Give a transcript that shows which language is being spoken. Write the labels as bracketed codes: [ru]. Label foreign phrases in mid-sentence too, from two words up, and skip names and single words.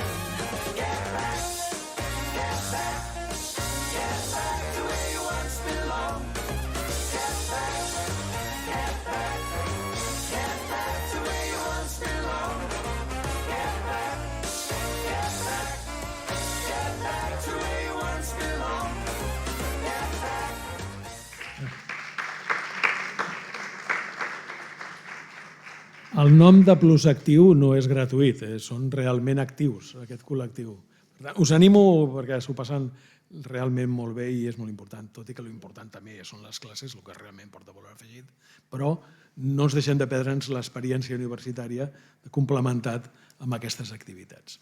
[en] Get back, get back, get back to where you once belonged. Get back, get back, get back to where you once belonged. Get back, get back, get back to where you once belonged. Get back. [ca] El nom de Plus Actiu no és gratuït, són realment actius, aquest col·lectiu. Per tant, us animo perquè s'ho passen realment molt bé i és molt important, tot i que l'important també són les classes, el que realment porta valor afegit, però no ens deixem de perdre'ns l'experiència universitària complementat amb aquestes activitats.